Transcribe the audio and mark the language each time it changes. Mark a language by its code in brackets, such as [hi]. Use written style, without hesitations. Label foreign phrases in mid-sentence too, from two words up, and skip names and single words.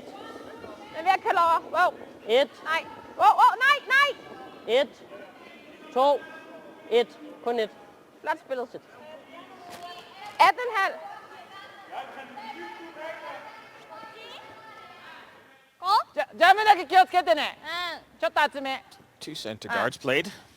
[da] Den ved at kalde over. Wow. 1 Nej. Wow, wow, nej, nej. 1 2 1 kun 1 Flot spillet. 18,5. Gå. [ja] ジャムだけ気をつけてね。うん。ちょっと厚め。 [en] 2 centre guards played.